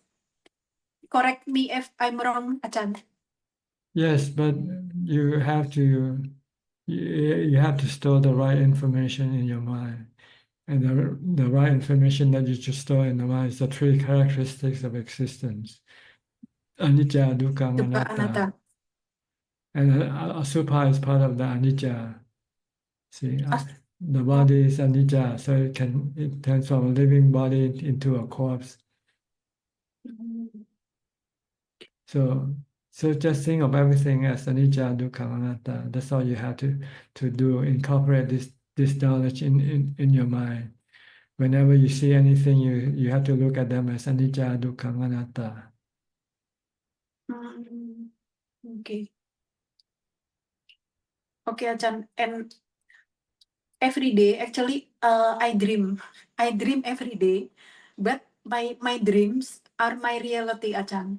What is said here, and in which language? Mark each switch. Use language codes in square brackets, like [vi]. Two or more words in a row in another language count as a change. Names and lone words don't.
[en] Correct me if I'm wrong, Ajahn. Yes, but you have to store the right information in your mind. And the right information that you should store in the mind is the 3 characteristics of existence. [pi] Anicca, dukkha, anatta. [en] And asubha is part of the anicca. See, As- the body is anicca, so it turns from a living body into a corpse. So just think of everything as [pi] anicca, dukkha, anatta. [en] That's all you have to do. Incorporate this knowledge in your mind. Whenever you see anything, you have to look at them as [pi] anicca, dukkha, anatta. [en] Okay. Okay, Ajahn. And every day, actually, I dream. I dream every day, but my dreams are my reality, Ajahn.